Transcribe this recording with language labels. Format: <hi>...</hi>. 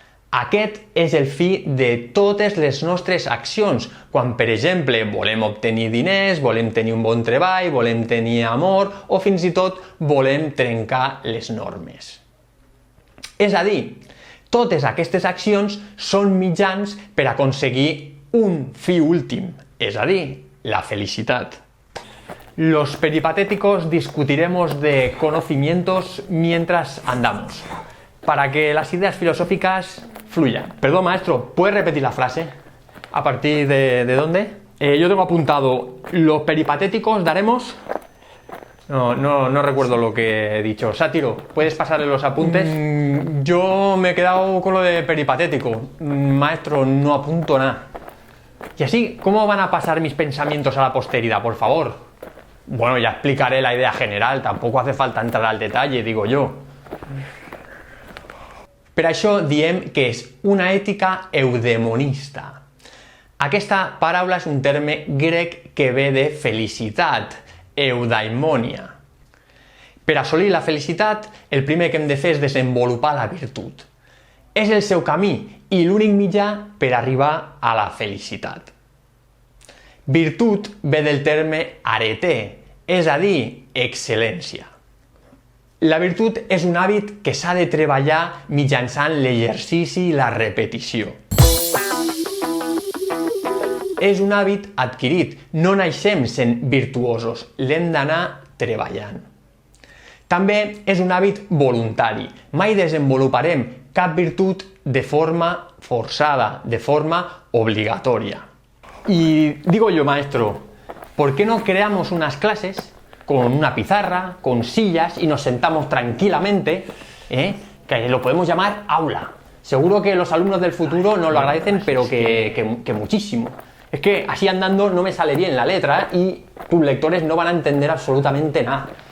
<ca>Aquest és el fi de totes les nostres accions, quan, per exemple, volem obtenir diners, volem tenir un bon treball, volem tenir amor o fins i tot volem trencar les normes. És a dir, totes aquestes accions són mitjans per aconseguir un fi últim, és a dir, la felicitat.</ca> <es>Los peripatéticos discutiremos de conocimientos mientras andamos, para que las ideas filosóficas fluyan. Perdón, maestro, ¿puedes repetir la frase? ¿A partir de dónde? Yo tengo apuntado, los peripatéticos daremos... No recuerdo lo que he dicho. Sátiro, ¿puedes pasarle los apuntes? Yo me he quedado con lo de peripatético. Maestro, no apunto nada. Y así, ¿cómo van a pasar mis pensamientos a la posteridad, por favor? Bueno, ya explicaré la idea general, tampoco hace falta entrar al detalle, digo yo.</es> <ca>Per això diem que és una ètica eudemonista. Aquesta paraula és un terme grec que ve de felicitat, eudaimonia. Per assolir la felicitat, el primer que hem de fer és desenvolupar la virtut. És el seu camí i l'únic mitjà per arribar a la felicitat. Virtut ve del terme areté, és a dir, excel·lència. La virtut és un hàbit que s'ha de treballar mitjançant l'exercici i la repetició. És un hàbit adquirit, no naixem sent virtuosos, l'hem d'anar treballant. També és un hàbit voluntari, mai desenvoluparem cap virtut de forma forzada, de forma obligatoria.</ca> <es>Y digo yo, maestro, ¿por qué no creamos unas clases con una pizarra, con sillas y nos sentamos tranquilamente, que lo podemos llamar aula? Seguro que los alumnos del futuro nos lo agradecen, pero que muchísimo. Es que así andando no me sale bien la letra y tus lectores no van a entender absolutamente nada.</es>